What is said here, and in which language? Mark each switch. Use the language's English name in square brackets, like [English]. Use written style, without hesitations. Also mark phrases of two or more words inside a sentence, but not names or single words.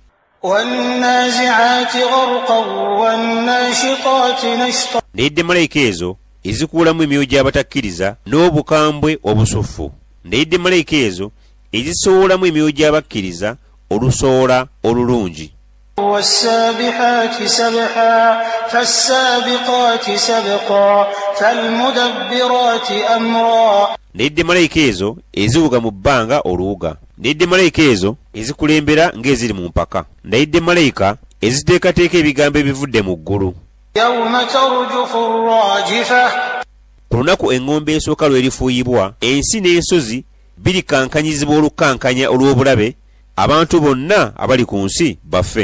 [Arabic] والنازعات غرقا والناشطات نشطا. [Ganda] Ndayidde malayika ezo ezikuulamu emyoyo gy'abatakkiriza n'obukambwe obusuffu. Ndayidde malayika ezo ezisoolamu emyoyo gy'abakkiriza olusoola olulungi. [Arabic] والسابحات سبحا فالسابقات سبقا فالمدبرات أمرا. [Ganda] Ndayidde malayika ezo eziwuga mu bbanga oluwuga. Ndayidde malayika ezo ezikulembera ng'eziri mu mpaka. Ndayidde malayika eziteekateeka ebigambo ebivudde mu ggulu. [Arabic] يوم ترجف الراجفة. [Ganda] Ku lunaku eŋŋombe esooka lwerifuuyibwa, ensi n'ensozi birikankanyizibwa olukankanya olw'obulabe, abantu bonna abali ku nsi baffe.